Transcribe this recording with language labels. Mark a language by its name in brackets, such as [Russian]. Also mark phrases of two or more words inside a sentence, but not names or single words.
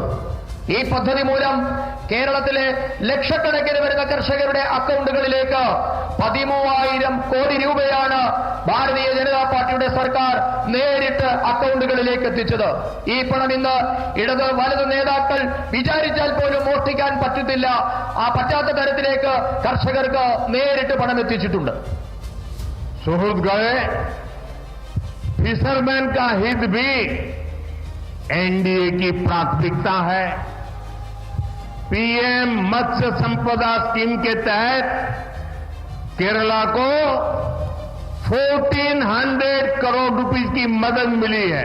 [Malayalam] ഈ പദ്ധതി മൂലം കേരളത്തിലെ ലക്ഷക്കണക്കിന് വരുന്ന കർഷകരുടെ അക്കൗണ്ടുകളിലേക്ക് 13,000 കോടി രൂപയാണ് ഭാരതീയ ജനതാ പാർട്ടിയുടെ സർക്കാർ നേരിട്ട് അക്കൗണ്ടുകളിലേക്ക് എത്തിച്ചത്. ഈ പണം ഇന്ന് ഇടത് വലതു നേതാക്കൾ വിചാരിച്ചാൽ പോലും മോഷ്ടിക്കാൻ പറ്റത്തില്ല. പറ്റാത്ത തരത്തിലേക്ക് കർഷകർക്ക് നേരിട്ട് പണം എത്തിച്ചിട്ടുണ്ട്. സുഹൃത്തുക്കളെ, [Hindi] फिशरमैन का हित भी एनडीए की प्राथमिकता है। पीएम मत्स्य संपदा स्कीम के तहत केरला को 1400 करोड़ रुपीस की मदद मिली है।